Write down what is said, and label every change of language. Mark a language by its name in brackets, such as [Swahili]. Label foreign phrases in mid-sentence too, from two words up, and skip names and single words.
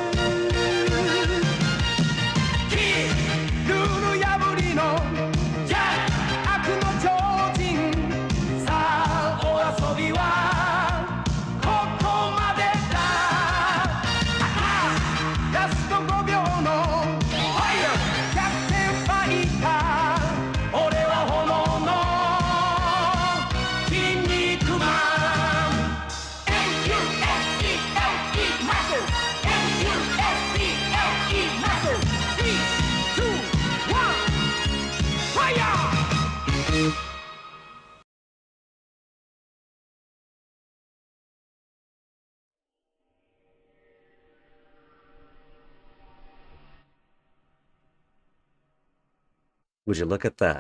[Japanese] ルール破りのジャッ悪の超人さあお遊びはここまでだラスト5秒のファイヤー逆転ファイター俺は炎の筋肉マン [English] M-U-S-C-L-E muscle M-U-S-C-L-E muscle 3, 2, 1 fire! Would you look at that?